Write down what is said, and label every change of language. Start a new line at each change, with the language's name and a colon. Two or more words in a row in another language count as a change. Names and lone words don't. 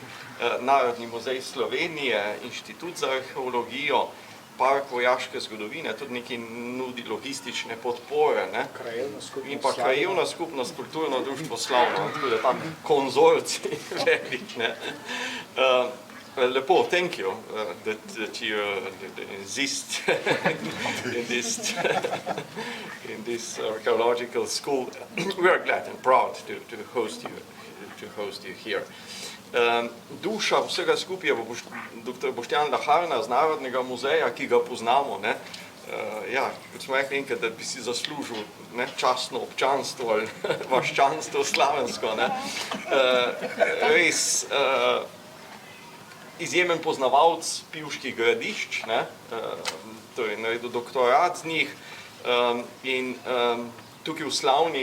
Slovenian: Narodni muzej Slovenije, Inštitut za arheologijo, Park vojaške zgodovine, tudi nekaj nudi logistične podpore, in pa krajevna skupnost, kulturno društvo Slavno, tako da tam konzorci velik, Lepo,
English: thank you that you insist in this archaeological school. We are glad and proud to host you here.
Slovenian: Duša vsega skupaj je dr. Boštjan Laharna z Narodnega muzeja, ki ga poznamo. Kot smo rekli enkrat, da bi si zaslužil častno občanstvo ali vaščanstvo slavensko. Res izjemen poznavalec pivških gradišč, torej naredil doktorat z njih in tukaj v Slavni